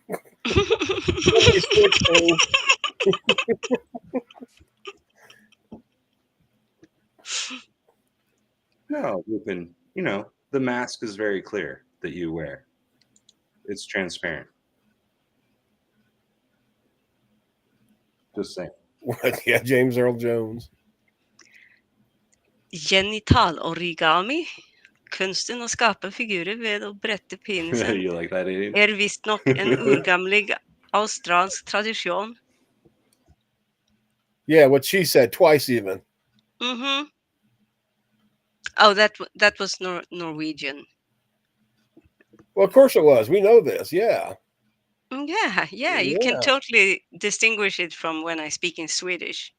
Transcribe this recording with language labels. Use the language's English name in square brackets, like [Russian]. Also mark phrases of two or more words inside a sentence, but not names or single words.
[English] No, Lupin, you know, the mask is very clear that you wear. It's transparent. Just saying. Yeah, James Earl Jones. Genital origami. [Norwegian] Kunsten å skape figurer ved å brette penisen [English] You like that, Aiden? [Norwegian] visstnok en urgamlig australsk tradisjon. [English] Yeah, what she said twice even. Mm-hmm. Oh, that was Norwegian. Well, of course it was. We know this. Yeah. Yeah. You can totally distinguish it from when I speak in Swedish.